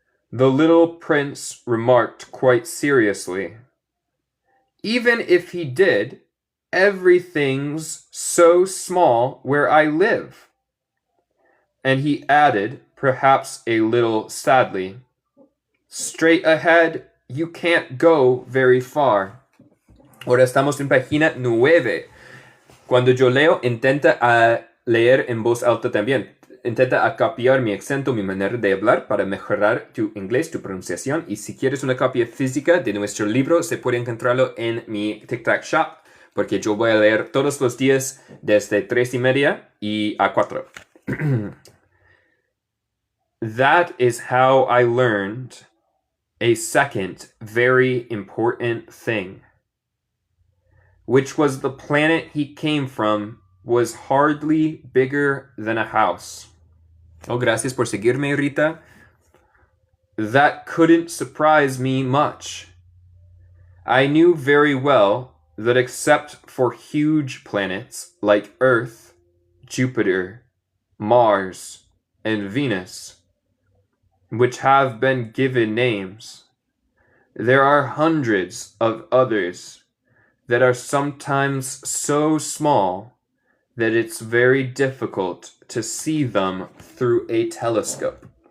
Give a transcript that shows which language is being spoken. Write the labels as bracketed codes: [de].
[en] The little prince remarked quite seriously, even if he did, everything's so small where I live. And he added, perhaps a little sadly, straight ahead, you can't go very far. [es] Ahora estamos en página 9. Cuando yo leo, intenta leer en voz alta también. Intenta copiar mi acento, mi manera de hablar para mejorar tu inglés, tu pronunciación. Y si quieres una copia física de nuestro libro, se puede encontrarlo en mi TikTok Shop, porque yo voy a leer todos los días desde 3:30 y a 4. [en] That is how I learned a second very important thing, which was the planet he came from was hardly bigger than a house. [es] Oh, gracias por seguirme, Rita. [en] That couldn't surprise me much. I knew very well that except for huge planets like Earth, Jupiter, Mars, and Venus, which have been given names, there are hundreds of others that are sometimes so small that it's very difficult to see them through a telescope.